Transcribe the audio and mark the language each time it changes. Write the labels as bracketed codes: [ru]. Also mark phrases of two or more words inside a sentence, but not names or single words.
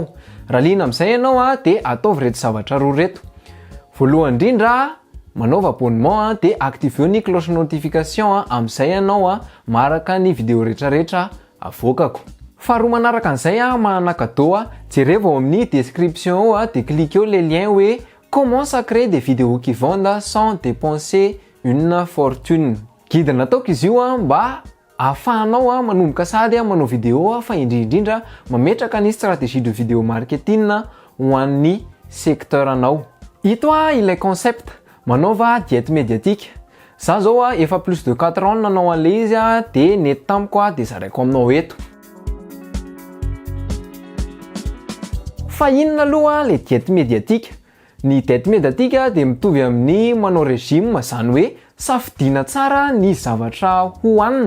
[mg] Raha liana amin'izay ianao dia ataovy reto zavatra roa reto. Voalohany indrindra manaova abonnement dia activeo ny [fr] cloche notification [mg] amin'izay ianao maraka ny vidéo rehetrarehetra avoakako. Faharoa manaraka an'izay manana cadeau jereo ao amin'ny description dia [fr] cliquez les liens hoe comment ça créer des vidéos qui vendent sans dépenser une fortune. [mg] Guide nataoko izy io mba ahafahanao manomboka sady manao vidéo fa indrindra mametraka ny [fr] stratégie de vidéo marketing [mg] ho an'ny secteur anao. Ito ilay concept manaova [fr] diète médiatique. [mg] Za zao efa [fr] plus de 4 ans [mg] nanao an'ilay izy dia nety tamiko dia zaraiko aminao eto. Fa inona aloha le [fr] diète médiatique? [mg] Ny [fr] diète médiatique [mg] dia mitovy amin'ny manao régime, zany hoe safidiana tsara ny zavatra hohanina.